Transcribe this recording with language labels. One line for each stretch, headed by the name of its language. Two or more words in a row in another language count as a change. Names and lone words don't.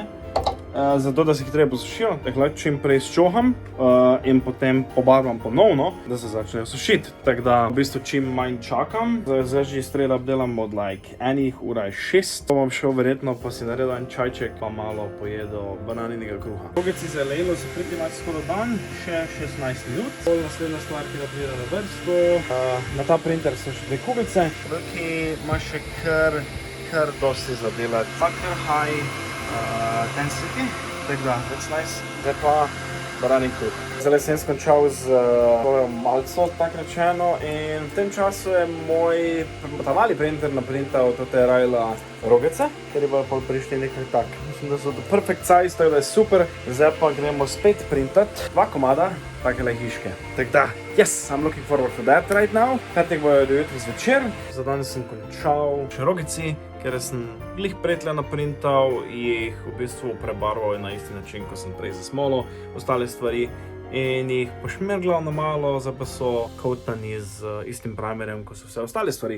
Slovenian: Zato, da se hitreje posušijo, takhle čim prej sčoham in potem pobarvam ponovno, da se začnejo sušiti. Tako da v bistvu čim manj čakam. Zdaj že
English: straight up
Slovenian: delam od enih ura 6. To bom šel verjetno pa si naredil en čajček pa malo pojedel bananinega kruha. Kuglici za lejlo so
English: pretty much
Slovenian: skoro dan, še 16 minut. Naslednja stvar, ki da pride na vrsto. Na ta printer so še 2 kuglice. Tukaj ima še kar dosti za delati. Kar
English: high density,
Slovenian: tako da,
English: that's nice.
Slovenian: Zdaj pa baranin kruh. Zdaj sem skončal z malco, tako rečeno, in v tem času je moj ta mali printer naprintal tote rajla rogice, ker je pol prišli nekaj tak. Mislim, da so to
English: perfect size,
Slovenian: tako da je super. Zdaj pa gremo spet printat 2 komada takele hiške. Tako da,
English: yes, I'm looking forward for that right now.
Slovenian: Petek bojo do jutri zvečer. Za danes sem končal še rogici, ker sem glih pretle naprintal, jih v bistvu prebarval na isti način, ko sem prej zasmolil ostale stvari in jih pošmerglal na malo, zdaj pa so coatani z istim primerjem, kot so vse ostale stvari.